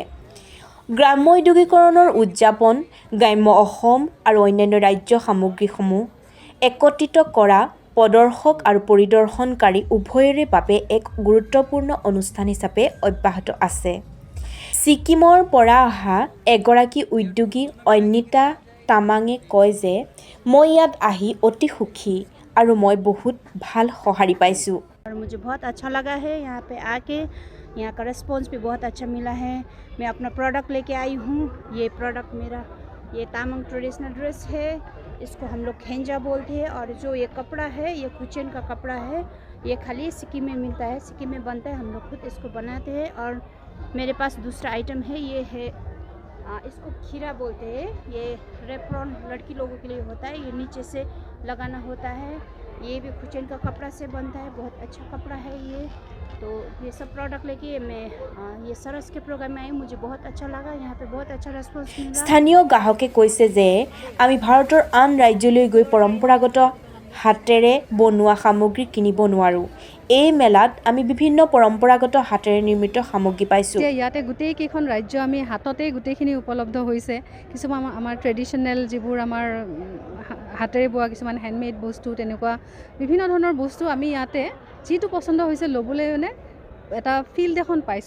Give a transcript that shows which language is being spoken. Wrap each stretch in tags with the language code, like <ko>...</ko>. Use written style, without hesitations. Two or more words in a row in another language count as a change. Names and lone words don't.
<as>গ্ৰাম্য উদ্যোগীকৰণৰ উদযাপন, গ্ৰাম্য অসম আৰু অন্যান্য ৰাজ্য সামগ্ৰীসমূহ একত্ৰিত কৰা প্ৰদৰ্শক আৰু পৰিদৰ্শনকাৰী উভয়ৰে বাবে এক গুৰুত্বপূৰ্ণ অনুষ্ঠান হিচাপে অব্যাহত আছে। ছিকিমৰ পৰা অহা এগৰাকী উদ্যোগী অন্বিতা তামাঙে কয় যে মই ইয়াত আহি অতি সুখী আৰু মই বহুত ভাল সঁহাৰি পাইছোঁ।</as> <hi>और मुझे बहुत अच्छा लगा है यहाँ पे आके, यहाँ का रिस्पॉन्स भी बहुत अच्छा मिला है। मैं अपना प्रोडक्ट लेके आई हूँ। ये प्रोडक्ट मेरा ये तामांग ट्रेडिशनल ड्रेस है, इसको हम लोग खेंजा बोलते हैं। और जो ये कपड़ा है ये कुचन का कपड़ा है, ये खाली सिक्किम में मिलता है, सिक्किम में बनता है, हम लोग खुद इसको बनाते हैं। और मेरे पास दूसरा आइटम है, ये है इसको खीरा बोलते हैं। ये रेप्रॉन लड़की लोगों के लिए होता है, ये नीचे से लगाना होता है। ये भी कुचन का कपड़ा से बनता है, बहुत अच्छा कपड़ा है ये। तो ये सब प्रोडक्ट लेके मैं ये सरस के प्रोग्राम में आई, मुझे बहुत अच्छा लगा। यहाँ पे बहुत अच्छा रेस्पॉन्स मिला।</hi> <as>স্থানীয় গ্ৰাহকে কৈছে যে আমি ভাৰতৰ আন ৰাজ্যলৈ গৈ পৰম্পৰাগত হাতেৰে বনোৱা সামগ্ৰী কিনিব নোৱাৰোঁ। এই মেলাত আমি বিভিন্ন পৰম্পৰাগত হাতেৰে নিৰ্মিত সামগ্ৰী পাইছোঁ। ইয়াতে গোটেইকেইখন ৰাজ্য আমি হাততেই গোটেইখিনি উপলব্ধ হৈছে। কিছুমান আমাৰ ট্ৰেডিশ্যনেল যিবোৰ আমাৰ হাতেৰে বোৱা কিছুমান হেণ্ডমেড বস্তু, তেনেকুৱা বিভিন্ন ধৰণৰ বস্তু আমি ইয়াতে যিটো পচন্দ হৈছে ল'বলৈ মানে এটা ফিল্ড এখন পাইছোঁ।</as>